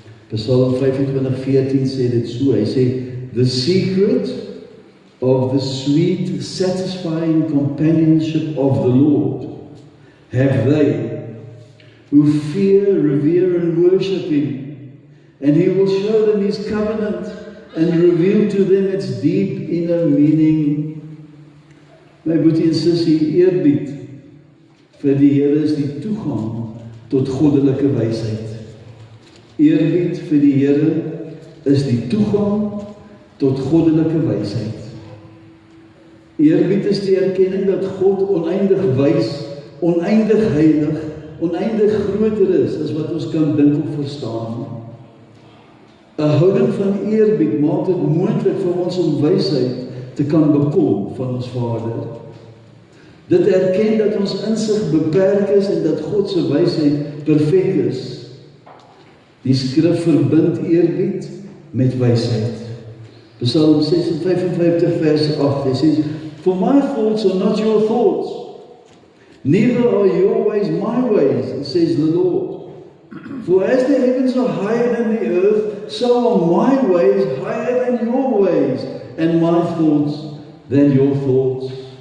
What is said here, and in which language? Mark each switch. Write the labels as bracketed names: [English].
[English] Psalm 25:14 [Afrikaans] sê dit so, hy sê, [English] the secret of the sweet, satisfying companionship of the Lord have they who fear, revere, and worship Him, and He will show them His covenant and reveal to them its deep inner meaning. [Afrikaans] My boetie en sussie, eerbied vir die Here is die toegang tot goddelike wysheid. Eerbied vir die Here is die toegang tot goddelike wysheid. Eerbied is die erkenning dat God oneindig wys, oneindig heilig, oneindig groter is as wat ons kan dink of verstaan. 'n Houding van eerbied maak dit moontlik vir ons om wysheid te kan bekom van ons Vader. Dit erken dat ons insig beperk is en dat God se wysheid perfek is. Die skrif verbind eerbied met wysheid. [English] Psalm 55 [Afrikaans] vers 8, hy sê, [English] "For my thoughts are not your thoughts, neither are your ways my ways, says the Lord. For as the heavens are higher than the earth, so are my ways higher than your ways, and my thoughts than your thoughts."